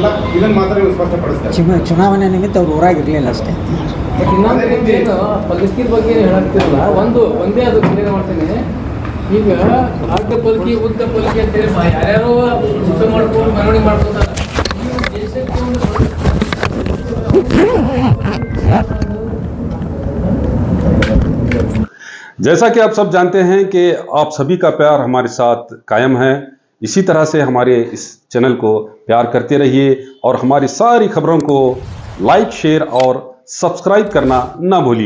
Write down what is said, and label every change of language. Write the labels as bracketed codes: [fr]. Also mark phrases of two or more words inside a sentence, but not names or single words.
[kn] ಇದನ್ನ ಮಾತ್ರ ನೀವು ಸ್ಪಷ್ಟಪಡಿಸ್ತಾರೆ. ಚುನಾವಣೆ ನಿಮಿತ್ತ ಅವ್ರು ಊರಾಗಿರ್ಲಿಲ್ಲ ಅಷ್ಟೇ. ಇನ್ನೊಂದು ಏನು ಪರಿಸ್ಥಿತಿ ಬಗ್ಗೆ ಹೇಳಾಗ್ತಿರಲ್ಲ, ಒಂದೇ ಅದು ಕ್ಲಿಯರ್ ಮಾಡ್ತೇನೆ. ಈಗ ಅಡ್ಡ ಪಲ್ಕಿ ಉದ್ದ ಪಲ್ಕಿ ಅಂತೇಳಿ ಯಾರ್ಯಾರೋ ಯುದ್ಧ ಮಾಡ್ಕೊಂಡು ಮೆರವಣಿಗೆ ಮಾಡ್ಕೊತಾರೆ. ದೇಶಕ್ಕೆ ಒಂದು [hi] जैसा कि आप सब जानते हैं कि आप सभी का प्यार हमारे साथ कायम है। इसी तरह से हमारे इस चैनल को प्यार करते रहिए और हमारी सारी खबरों को [en] like, share [hi] और सब्सक्राइब करना ना भूलिए।